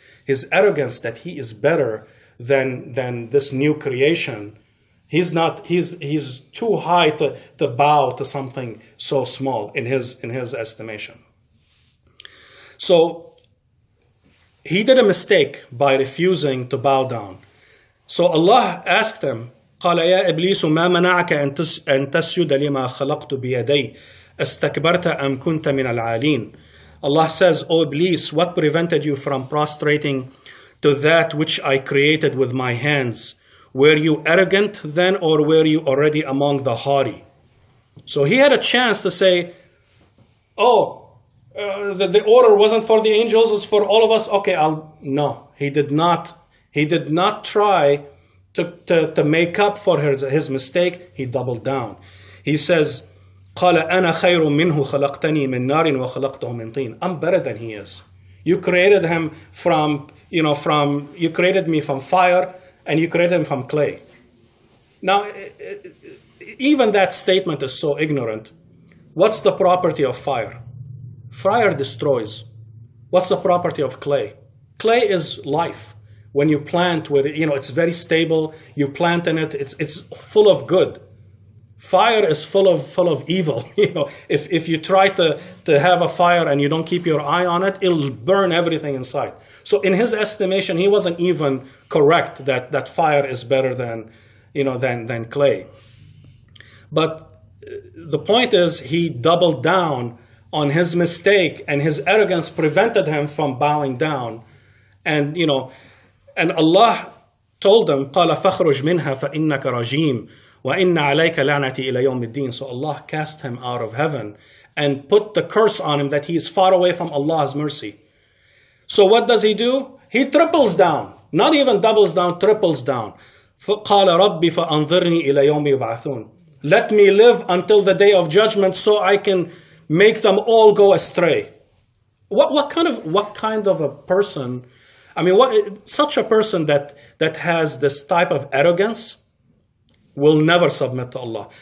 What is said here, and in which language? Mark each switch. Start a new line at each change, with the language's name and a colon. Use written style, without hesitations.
English: His arrogance that he is better than this new creation, he's too high to bow to something so small in his estimation. So he did a mistake by refusing to bow down. So Allah asked him,
Arabic: قال يا إبليس ما منعك أن تسجد لما خلقت بيدي استكبرت أم كنت من العالين.
English: Allah says, O Iblis, what prevented you from prostrating to that which I created with my hands? Were you arrogant then, or were you already among the haughty? So he had a chance to say, the order wasn't for the angels, it's for all of us. Okay, no, he did not. He did not try to make up for his mistake. He doubled down. He says,
Arabic: قال أنا خير منه خلقتني من نار وخلقته من طين.
English: I'm better than he is. You created him you created me from fire, and you created him from clay. Now, even that statement is so ignorant. What's the property of fire? Fire destroys. What's the property of clay? Clay is life. When you plant with it, it's very stable. You plant in it, it's full of good. Fire is full of evil. If you try to have a fire and you don't keep your eye on it, it'll burn everything inside. So in his estimation, he wasn't even correct that fire is better than clay. But the point is, he doubled down on his mistake, and his arrogance prevented him from bowing down. And Allah told him,
Arabic: قال فاخرج منها فإنك رجيم وإن عليك لعنتي إلى يوم الدين.
English: So Allah cast him out of heaven and put the curse on him that he is far away from Allah's mercy. So what does he do? He triples down. Not even doubles down, triples down.
Arabic: قال ربي فأنظرني إلى يوم يبعثون.
English: Let me live until the day of judgment so I can make them all go astray. What kind of a person? Such a person that has this type of arrogance will never submit to Allah.